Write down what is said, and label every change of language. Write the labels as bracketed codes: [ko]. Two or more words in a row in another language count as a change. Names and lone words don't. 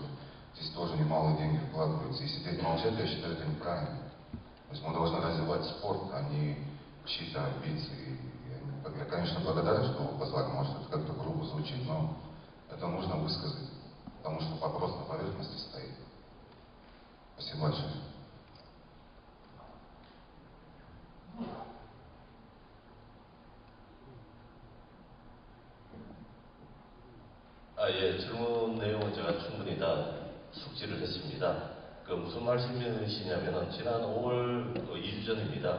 [ru] Здесь тоже немалые деньги вкладываются. И сидеть молчать, я считаю, это неправильно. То есть мы должны развивать спорт, а не чьи-то амбиции. Я, конечно, благодарен, что вы позвали. Может, это как-то грубо звучит, но это нужно высказать, потому что вопрос на поверхности стоит. Спасибо большое. [ko] 예, 질문 내용은 제가 충분히 다 숙지를 했습니다. 그 무슨 말씀이시냐면은 지난 5월 2주 전입니다.